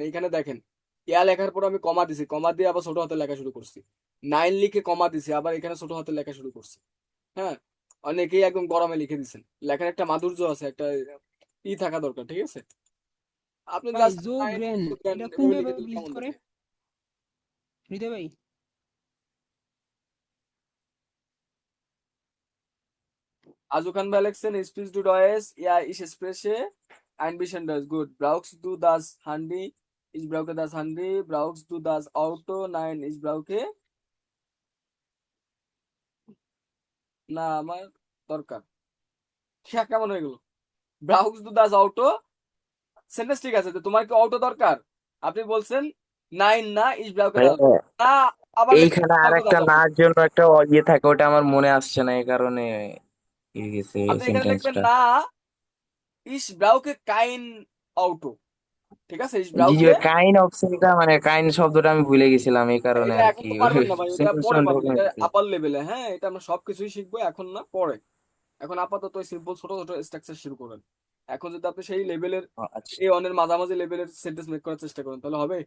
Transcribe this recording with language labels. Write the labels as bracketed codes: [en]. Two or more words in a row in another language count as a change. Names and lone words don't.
[bn] এইখানে দেখেন ইয়া লেখার পর আমি কমা দিছি, কমা দিয়ে আবার ছোট হাতে লেখা শুরু করছি। 9 লিখে কমা দিছি, আবার এখানে ছোট হাতে লেখা শুরু করছি। হ্যাঁ, অনেকেই একদম গরমে লিখে দিচ্ছেন, লেখার একটা মাধুর্য আছে, একটা থাকা দরকার, ঠিক আছে। আপনি ভাই জাস্ট জোগ্রেন এটা কোন এভাবে ভাবে লিখে দিলে ইউজ কেমন করে দেখে? হৃদয় ভাই? [de] Also kann bei Alexen spielst du Deutsch? Ja, ich spreche ein bisschen Deutsch. Gut. Brauchst du das Handy? Ich brauche das Handy. Brauchst du das Auto? Nein, ich brauche [bn] না, আমার দরকার। হ্যাঁ, কেমন হয়ে গেল? [de] Brauchst du das Auto? [bn] সেন্টেন্স ঠিক আছে, তো তোমার কি অটো দরকার? আপনি বলছেন নাইন না, [de] ich brauche [bn] ভাই, [de] das Auto। [bn] না, আবার লেখছেন এইখানে আর brauche একটা [de] das Auto। [bn] নার জন্য একটা ইয়ে থাকে, ওটা আমার মনে আসছে না, এই কারণে গেছে আপনি এখানে লিখবেন সেন্টেন্সটা। না, [de] ich brauche kein Auto। [bn] ঠিক আছে, ich জি জি, brauche, কাইন্ড অপশনটা মানে কাইন্ড শব্দটা আমি ভুলে গেছিলাম, এই কারণে এটা আর এখন কি তো পারবেন না ভাই, এটা পরে সিচুয়েশন পারবেন, রকম এটা হয়েছে। আপার লেভেলে। হ্যাঁ, এটা আমরা সবকিছুই শিখবো, এখন না, পরে। এখন আপাতত সিম্পল ছোট ছোট স্ট্রাকচার শুরু করেন। এখন যদি আপনি সেই লেভেলের আচ্ছা, A1 এর মাঝামাঝি লেভেলের সেন্টেন্স মেক করার চেষ্টা করেন, তাহলে হবে।